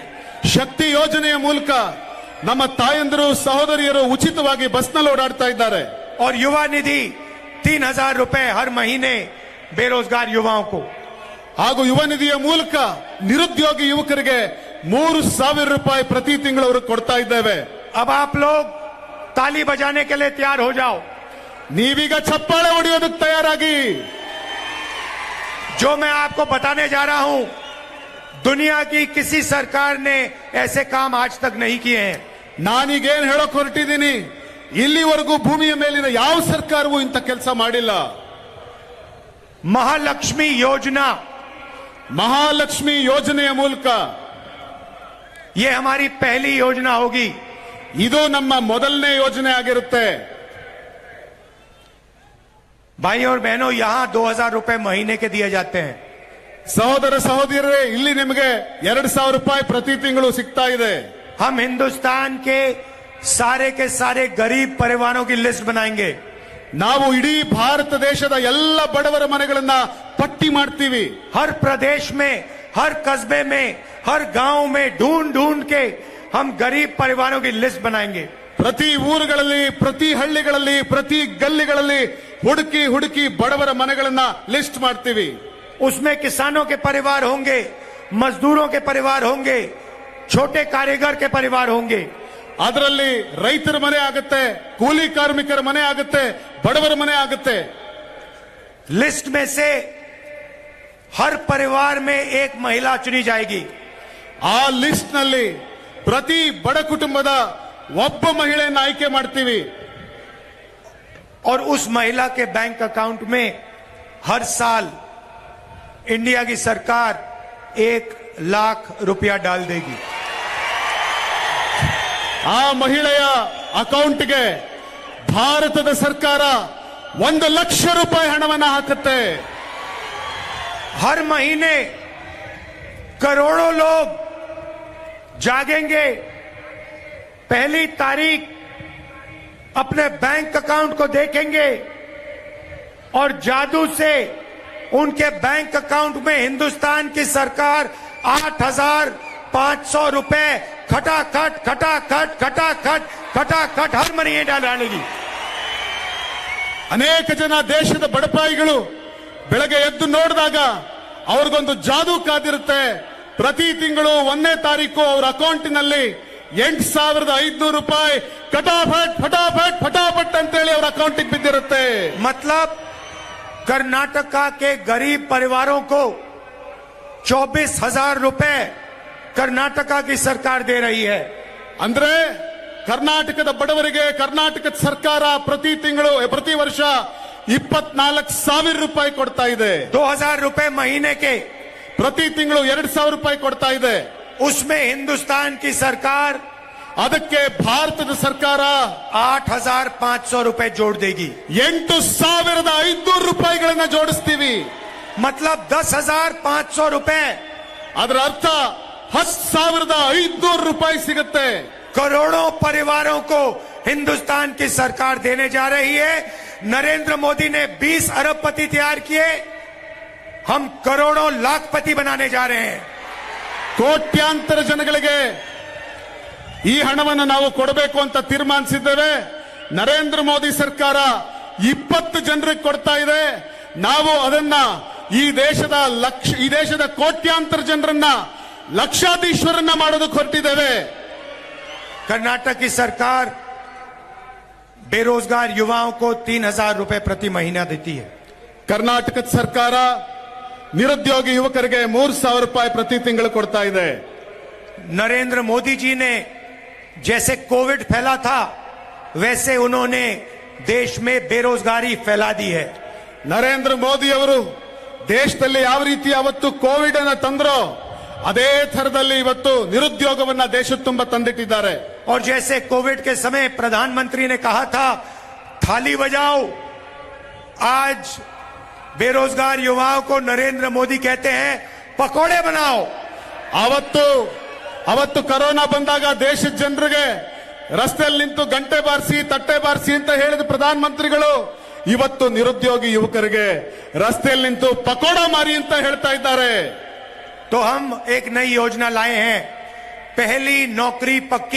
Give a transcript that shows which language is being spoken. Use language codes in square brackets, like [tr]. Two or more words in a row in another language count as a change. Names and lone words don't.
[kn] ಶಕ್ತಿ ಯೋಜನೆಯ ಮೂಲಕ ನಮ್ಮ ತಾಯಂದಿರು ಸಹೋದರಿಯರು ಉಚಿತವಾಗಿ ಬಸ್ನಲ್ಲಿ ಓಡಾಡ್ತಾ ಇದ್ದಾರೆ. [hi] और युवा निधि 3000 रुपए हर महीने बेरोजगार युवाओं को, [kn] ಹಾಗೂ ಯುವ ನಿಧಿಯ ಮೂಲಕ ನಿರುದ್ಯೋಗಿ ಯುವಕರಿಗೆ 3,000 ರೂಪಾಯಿ ಪ್ರತಿ ತಿಂಗಳು ಅವರು ಕೊಡ್ತಾ ಇದ್ದೇವೆ. [hi] अब आप लोग ताली बजाने के लिए तैयार हो जाओ. [kn] ನೀವೀಗ ಚಪ್ಪಾಳೆ ಹೊಡೆಯೋದಕ್ಕೆ ತಯಾರಾಗಿ. [hi] जो मैं आपको बताने जा रहा हूं, दुनिया की किसी सरकार ने ऐसे काम आज तक नहीं किए हैं. [kn] ನಾನೀಗೇನ್ ಹೇಳಕ್ ಹೊರಟಿದ್ದೀನಿ, ಇಲ್ಲಿವರೆಗೂ ಭೂಮಿಯ ಮೇಲಿನ ಯಾವ ಸರ್ಕಾರವೂ ಇಂಥ ಕೆಲಸ ಮಾಡಿಲ್ಲ. [hi] महालक्ष्मी योजना, [kn] ಮಹಾಲಕ್ಷ್ಮಿ ಯೋಜನೆಯ ಮೂಲಕ [hi] ये हमारी पहली योजना होगी. [kn] ಇದು ನಮ್ಮ ಮೊದಲನೇ ಯೋಜನೆ ಆಗಿರುತ್ತೆ. [hi] भाई और बहनों, यहां 2000 रुपए महीने के दिए जाते हैं. [kn] ಸಹೋದರ ಸಹೋದರಿಯರೇ, ಇಲ್ಲಿ ನಿಮಗೆ 2,000 ರೂಪಾಯಿ ಪ್ರತಿ ತಿಂಗಳು ಸಿಗ್ತಾ ಇದೆ. [hi] हम हिंदुस्तान के सारे गरीब परिवारों की लिस्ट बनाएंगे. [kn] ನಾವು ಇಡೀ ಭಾರತ ದೇಶದ ಎಲ್ಲ ಬಡವರ ಮನೆಗಳನ್ನ ಪಟ್ಟಿ ಮಾಡ್ತೀವಿ. [hi] हर प्रदेश में, हर कस्बे में, हर गांव में ढूंढ के हम गरीब परिवारों की लिस्ट बनाएंगे. [kn] ಪ್ರತಿ ಊರುಗಳಲ್ಲಿ, ಪ್ರತಿ ಹಳ್ಳಿಗಳಲ್ಲಿ, ಪ್ರತಿ ಗಲ್ಲಿಗಳಲ್ಲಿ ಹುಡುಕಿ ಬಡವರ ಮನೆಗಳನ್ನ ಲಿಸ್ಟ್ ಮಾಡ್ತೀವಿ. [hi] उसमें किसानों के परिवार होंगे, मजदूरों के परिवार होंगे, छोटे कारीगर के परिवार होंगे. [kn] ಅದರಲ್ಲಿ ರೈತರ ಮನೆ ಆಗುತ್ತೆ, ಕೂಲಿ ಕಾರ್ಮಿಕರ ಮನೆ ಆಗುತ್ತೆ, ಬಡವರ ಮನೆ ಆಗುತ್ತೆ. [hi] लिस्ट में से हर परिवार में एक महिला चुनी जाएगी. [kn] ಆ ಲಿಸ್ಟ್ ನಲ್ಲಿ ಪ್ರತಿ ಬಡ ಕುಟುಂಬದ ಒಬ್ಬ ಮಹಿಳೆಯನ್ನು ಆಯ್ಕೆ ಮಾಡ್ತೀವಿ. [hi] और उस महिला के [en] bank account [hi] में हर साल इंडिया की सरकार 1 लाख रुपया डाल देगी. [kn] ಆ ಮಹಿಳೆಯ ಅಕೌಂಟ್ಗೆ ಭಾರತದ ಸರ್ಕಾರ 1 ಲಕ್ಷ ರೂಪಾಯಿ ಹಣವನ್ನು ಹಾಕುತ್ತೆ. [hi] हर महीने करोड़ों लोग जागेंगे, पहली तारीख अपने [en] bank account [hi] को देखेंगे और जादू से उनके [en] bank account [hi] में हिंदुस्तान की सरकार 8,500 रुपए खटाखट हर महीने डालेगी. [kn] ಅನೇಕ ಜನ ದೇಶದ ಬಡಪಾಯಿಗಳು ಬೆಳಗ್ಗೆ ಎದ್ದು ನೋಡಿದಾಗ ಅವ್ರಿಗೊಂದು ಜಾದೂ ಕಾದಿರುತ್ತೆ. ಪ್ರತಿ ತಿಂಗಳು 1ನೇ ತಾರೀಕು ಅವರ ಅಕೌಂಟಿನಲ್ಲಿ 8,500 ರೂಪಾಯಿ ಫಟಾಫಟ್ ಅಂತೇಳಿ ಅವರ ಅಕೌಂಟಿಗೆ ಬಿದ್ದಿರುತ್ತೆ. [hi] मतलब कर्नाटका के गरीब परिवारों को 24,000 रुपए कर्नाटका की सरकार दे रही है. [kn] ಅಂದ್ರೆ ಕರ್ನಾಟಕದ ಬಡವರಿಗೆ ಕರ್ನಾಟಕದ ಸರ್ಕಾರ ಪ್ರತಿ ವರ್ಷ 24,000 ರೂಪಾಯಿ ಕೊಡ್ತಾ ಇದೆ. [hi] 2,000 रुपए महीने के, [kn] ಪ್ರತಿ ತಿಂಗಳು 2,000 ರೂಪಾಯಿ ಕೊಡ್ತಾ ಇದೆ. [hi] उसमें हिंदुस्तान की सरकार [kn] ಅದಕ್ಕೆ ಭಾರತದ ಸರ್ಕಾರ [hi] 8,500 रुपए जोड़ देगी. [kn] 8,500 ರೂಪಾಯಿಗಳನ್ನ ಜೋಡಿಸ್ತೀವಿ. [hi] मतलब 10,500 रुपए, [kn] ಅದರ ಅರ್ಥ 10,500 ರೂಪಾಯಿ ಸಿಗುತ್ತೆ. [hi] करोड़ों परिवारों को हिंदुस्तान की सरकार देने जा रही है. नरेंद्र मोदी ने 20 अरबपति तैयार किए, हम करोड़ों लाखपति बनाने जा रहे हैं. [kn] ಕೋಟ್ಯಾಂತರ ಜನಗಳಿಗೆ ಈ ಹಣವನ್ನು ನಾವು ಕೊಡಬೇಕು ಅಂತ ತೀರ್ಮಾನಿಸಿದ್ದೇವೆ. ನರೇಂದ್ರ ಮೋದಿ ಸರ್ಕಾರ 20 ಜನರಿಗೆ ಕೊಡ್ತಾ ಇದೆ. ನಾವು ಅದನ್ನ ಈ ದೇಶದ ಕೋಟ್ಯಾಂತರ ಜನರನ್ನ ಲಕ್ಷಾಧೀಶ್ವರನ್ನ ಮಾಡೋದಕ್ಕೆ ಹೊರಟಿದ್ದೇವೆ. [hi] कर्नाटक की सरकार बेरोजगार युवाओं को 3,000 रुपए प्रति महीना देती है. [kn] ಕರ್ನಾಟಕದ ಸರ್ಕಾರ ನಿರುದ್ಯೋಗಿ ಯುವಕರಿಗೆ 3,000 ರೂಪಾಯಿ ಪ್ರತಿ ತಿಂಗಳು ಕೊಡ್ತಾ ಇದೆ. [hi] नरेंद्र मोदी जी ने जैसे कोविड फैला था, वैसे उन्होंने देश में बेरोजगारी फैला दी है. [kn] ನರೇಂದ್ರ ಮೋದಿ ಅವರು ದೇಶದಲ್ಲಿ ಯಾವ ರೀತಿ ಅವತ್ತು ಕೋವಿಡ್ ಅನ್ನ ತಂದ್ರೋ ಅದೇ ಥರದಲ್ಲಿ ಇವತ್ತು ನಿರುದ್ಯೋಗವನ್ನ ದೇಶದ ತುಂಬ ತಂದಿಟ್ಟಿದ್ದಾರೆ. [hi] और जैसे कोविड के समय प्रधानमंत्री ने कहा था थाली बजाओ, आज बेरोजगार युवाओं को नरेंद्र मोदी कहते हैं पकोड़े बनाओ. [kn] ಅವತ್ತು ಕೊರೋನಾ ಬಂದಾಗ ದೇಶದ ಜನರಿಗೆ ರಸ್ತೆಯಲ್ಲಿ ನಿಂತು ಗಂಟೆ ಬಾರಿಸಿ ತಟ್ಟೆ ಬಾರಿಸಿ ಅಂತ ಹೇಳಿದ ಪ್ರಧಾನಮಂತ್ರಿಗಳು ಇವತ್ತು ನಿರುದ್ಯೋಗಿ ಯುವಕರಿಗೆ ರಸ್ತೆಯಲ್ಲಿ ನಿಂತು ಪಕೋಡ ಮಾರಿ ಅಂತ ಹೇಳ್ತಾ ಇದ್ದಾರೆ. [hi] तो हम एक नई योजना लाए हैं, पहली नौकरी पक्की.